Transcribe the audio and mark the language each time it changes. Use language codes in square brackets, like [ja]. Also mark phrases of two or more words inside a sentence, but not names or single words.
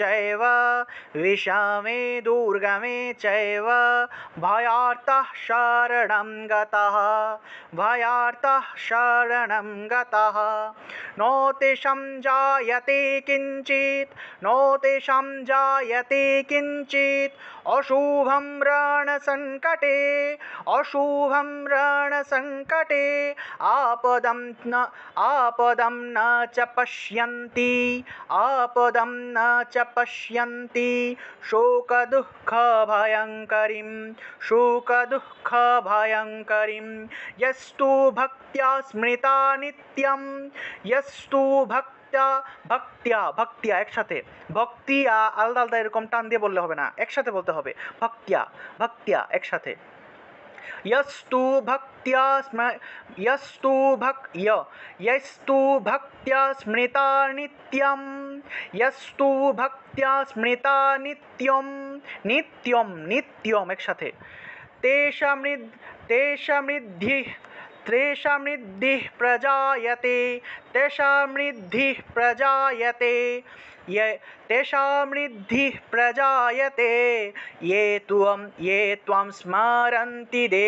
[sa] चैव भयार्तः शरणं गतः नो तेषां जायते किञ्चित् अशुभं रणसङ्कटे आपदं न च पश्यन्ति शोकदुःखभयङ्करीं यस्तु भक्त्या स्मृता नित्यं [bn] ভক্তিয়া একসাথে, ভক্তিয়া আলাদা আলাদা এরকম টান দিয়ে বললে হবে না, একসাথে বলতে হবে। ভক্তিয়া একসাথে। [sa] यस्तु भक्त्या स्मृता नित्यम एकसाथे तेषां ऋद्धिः प्रजायते ये त्वं स्मरन्ति